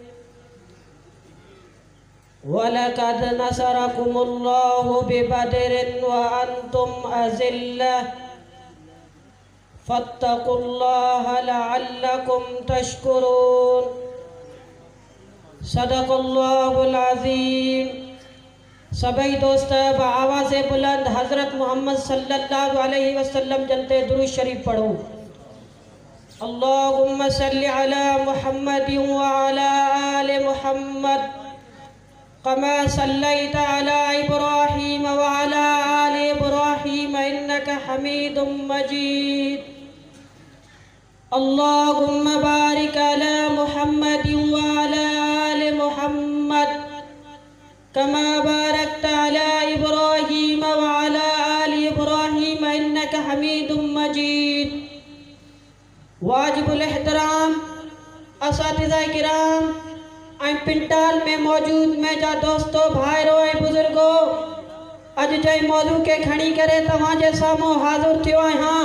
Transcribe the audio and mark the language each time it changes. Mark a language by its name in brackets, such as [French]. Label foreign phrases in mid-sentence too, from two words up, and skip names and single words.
[Arabic] ولقد نصركم الله ببدر وأنتم أذلة فاتقوا الله لعلكم تشكرون صدق الله العظيم. [Urdu] सभी दोस्त आवाज़ बुलंद हज़रत मोहम्मद [Arabic] صلى الله عليه وسلم [Urdu] जनते दुरूद शरीफ पढ़ो। [Arabic] اللهم صل على محمد وعلى آل محمد كما صليت على إبراهيم وعلى آل إبراهيم إنك حميد مجيد. اللهم بارك على محمد وعلى آل محمد كما باركت على إبراهيم وعلى آل إبراهيم إنك حميد مجيد. [Sindhi] वाजिबुल एहतराम असातिज़ा किराम ऐं पिंटाल में मौजूद मेजा दोस्तों भाइरो ऐं बुजुर्गो, अज जे मौजू के खणी करे तव्हांजे साम्हूं हाज़िर थियो आहियां।